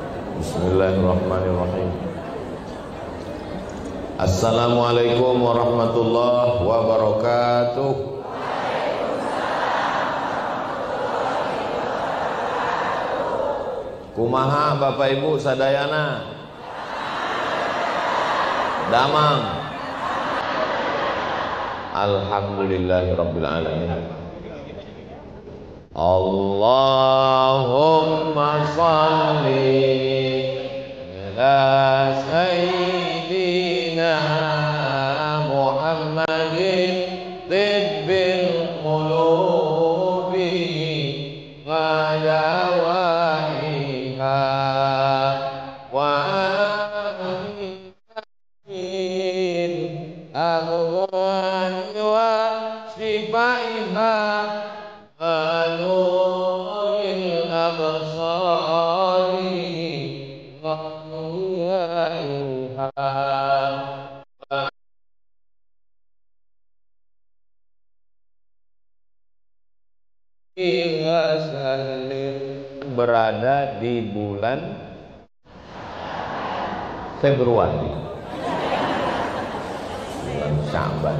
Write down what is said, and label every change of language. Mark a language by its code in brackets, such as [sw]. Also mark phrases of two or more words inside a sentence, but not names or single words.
[ar] بسم الله الرحمن الرحيم. السلام عليكم ورحمة الله وبركاته. [su] Kumaha Bapak Ibu sadayana? Damang. [ar] الحمد لله رب العالمين. اللهم صل على سيدنا محمد طب القلوب ودوائها والغنى وشفائها ونور الأبصار ونورها [id] berada di bulan Februari, bulan Sya'ban.